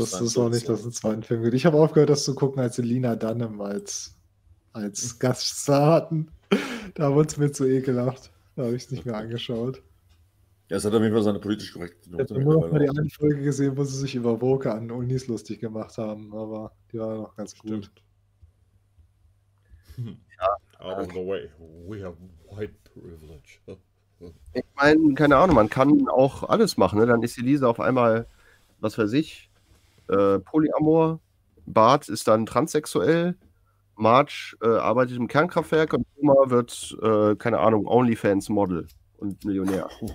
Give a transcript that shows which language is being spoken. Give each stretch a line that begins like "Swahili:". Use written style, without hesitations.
German: Das ist auch nicht, dass es einen zweiten Film gibt. Ich habe aufgehört, das zu gucken, als sie Lena Dunham als Gaststar hatten. Da wurde es mir zu ekelhaft. Da habe ich es nicht mehr angeschaut. Ja, es hat auf jeden Fall seine politisch korrekte Note. Ich habe nur noch mal die eine Folge gesehen, wo sie sich über Woke an Unis lustig gemacht haben, aber die war noch ganz gut. Stimmt. Ja.
English: Out of the way, we have white privilege.
German: Ich meine, keine Ahnung, man kann auch alles machen, ne? Dann ist die Lisa auf einmal, was weiß ich, Polyamor, Bart ist dann transsexuell, Marge arbeitet im Kernkraftwerk und Oma wird, keine Ahnung, Onlyfans-Model und Millionär.